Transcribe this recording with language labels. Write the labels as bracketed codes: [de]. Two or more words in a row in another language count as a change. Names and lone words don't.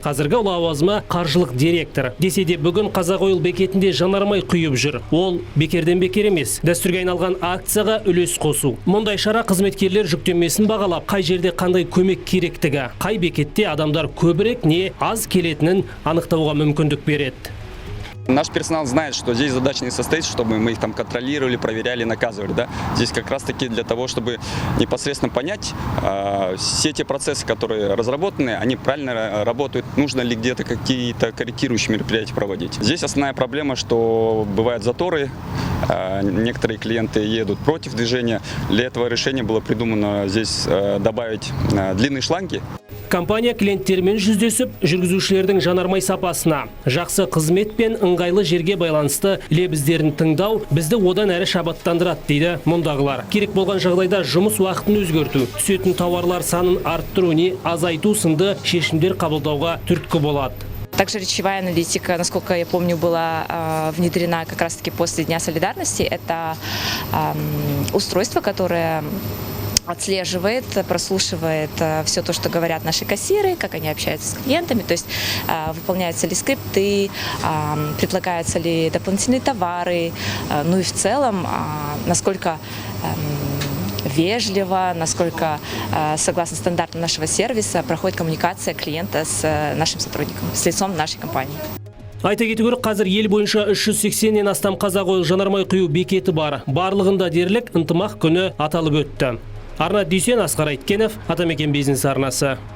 [kk] Қазіргі лауазымы қаржылық директор. Десе де бүгін Қазақ-Ойыл бекетінде жанармай құйып жүр. Ол бекерден бекер емес. Дәстүрге айналған акцияға үлес қосу. Мұндай шара қызметкерлер жүктемесін бағалап, қай жерде қандай көмек керектігі, қай бекетте адамдар көбірек не аз келетінін анықтауға мүмкіндік береді. [ru] Наш персонал знает, что здесь задача не состоит, чтобы мы их там контролировали, проверяли, наказывали. Да? Здесь как раз таки для того, чтобы непосредственно понять все те процессы, которые разработаны, они правильно работают, нужно ли где-то какие-то корректирующие мероприятия проводить. Здесь основная проблема, что бывают заторы, некоторые клиенты едут против движения. Для этого решения было придумано здесь добавить длинные шланги. [kk] Компания клиенттермен жүздесіп, жүргізушілердің жанармай сапасына, жақсы қызмет пен ыңғайлы жерге байланысты лебіздерін тыңдау бізді одан әрі шабыттандырады дейді мұндағылар. Керек болған жағдайда жұмыс уақытын өзгерту, түсетін тауарлар санын арттыру не азайту сынды шешімдер қабылдауға түрткі болады. [ru] Также речевая аналитика, насколько я помню, была внедрена как раз-таки после Дня солидарности. Это устройство, которое отслеживает, прослушивает все то, что говорят наши кассиры, как они общаются с клиентами, то есть выполняются ли скрипты, предлагаются ли дополнительные товары, ну и в целом, насколько вежливо, насколько согласно стандартам нашего сервиса проходит коммуникация клиента с нашим сотрудником, с лицом нашей компании. [kk] Айта кету керек, қазір ел бойынша 380-нен астам Қазақ-Ойыл жанармай құю бекеті бар. Барлығында дерлік ынтымақ күні аталып өтті. Арна Дүйсен, Асқар Айткенов, Атамекен бизнес арнасы.